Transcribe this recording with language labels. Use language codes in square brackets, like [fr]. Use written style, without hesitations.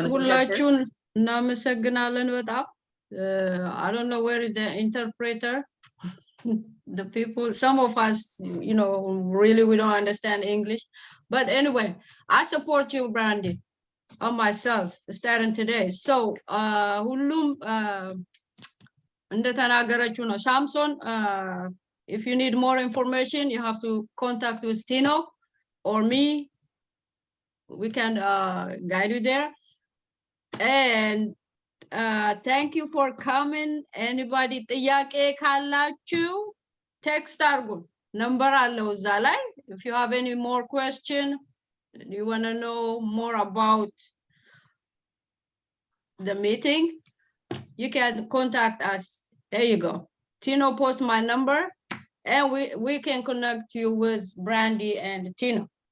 [en] you wanna go first? [am] እናመሰግናለን በጣም [en] I don't know where is the interpreter. The people, some of us, you know, really we don't understand English, but anyway, I support you, Brandy, on myself starting today. [am] So ሁሉም እንደተናገረችው ነው ሳምሶን. [en] If you need more information, you have to contact with Tino or me. We can guide you there. And thank you for coming. [am] Anybody ጥያቄ ካላችሁ text አርጉን፣ number አለው እዛ ላይ. [en] If you have any more question, you want to know more about the meeting, you can contact us. There you go. Tino post my number and we can connect you with Brandy and Tino.